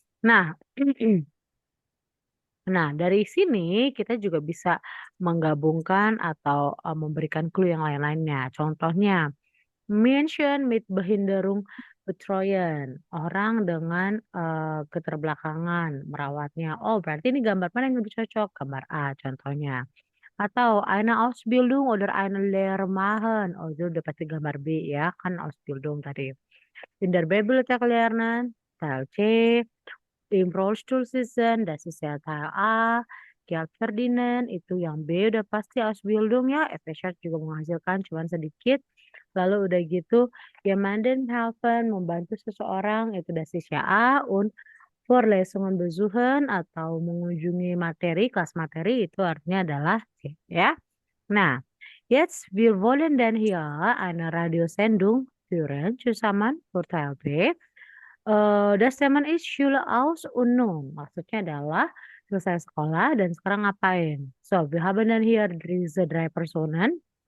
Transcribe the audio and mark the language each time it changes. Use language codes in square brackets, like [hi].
[id] Nah, Nah, dari sini kita juga bisa menggabungkan atau memberikan clue yang lain-lainnya. Contohnya, [de] Menschen mit Behinderung betreuen, [id] orang dengan keterbelakangan merawatnya. Oh, berarti ini gambar mana yang lebih cocok? Gambar A contohnya. Atau [de] eine Ausbildung oder eine Lehre machen. [id] Oh, itu udah pasti gambar B ya, kan Ausbildung tadi. [de] In der Bibliothek lernen, Teil C. Im Rollstuhl sitzen, das ist ja Teil A. Geld verdienen, [id] itu yang B udah pasti Ausbildung ya. FSH juga menghasilkan cuman sedikit. Lalu udah gitu, [de] jemanden helfen, [id] membantu seseorang, itu [de] das ist ja A. Und Vorlesungen besuchen [id] atau mengunjungi materi, kelas materi, itu artinya adalah C ya. [de] Nah, jetzt wir wollen dann hier eine Radiosendung führen zusammen für Teil B. Das Teman ist Schule aus und nun. [id] Maksudnya adalah selesai sekolah dan sekarang ngapain. [de] So, wir haben dann hier diese drei Personen.